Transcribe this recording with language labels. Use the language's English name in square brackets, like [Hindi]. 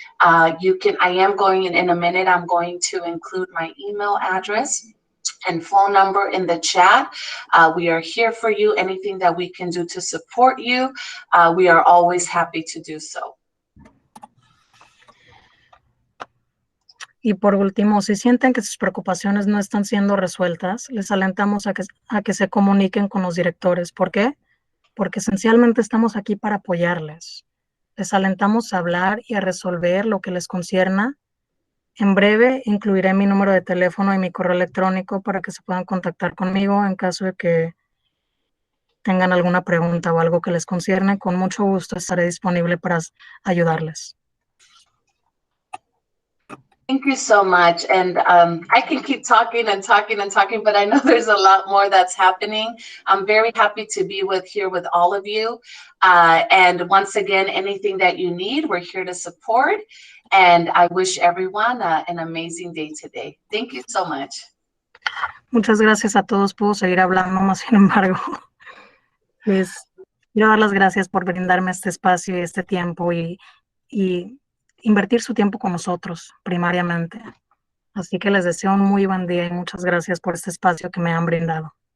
[English] I am going in a minute, I'm going to include my email address and phone number in the chat. We are here for you. Anything that we can do to support you, we are always happy to do so. [Spanish] Y por último, si sienten que sus preocupaciones no están siendo resueltas, les alentamos a que se comuniquen con los directores. ¿Por qué? Porque esencialmente estamos aquí para apoyarles. Les alentamos a hablar y a resolver lo que les concierna. En breve incluiré mi número de teléfono y mi correo electrónico para que se puedan contactar conmigo en caso de que tengan alguna pregunta o algo que les concierne. Con mucho gusto estaré disponible para ayudarles. [English] Thank you so much. And I can keep talking and talking and talking, but I know there's a lot more that's happening. I'm very happy to be here with all of you. And once again, anything that you need, we're here to support. And I wish everyone an amazing day today. Thank you so much. [Spanish] Muchas gracias a todos. Puedo seguir hablando, más sin embargo, les quiero dar las gracias por brindarme este espacio y este tiempo y invertir su tiempo con nosotros, primariamente. Así que les deseo un muy buen día y muchas gracias por este espacio que me han brindado.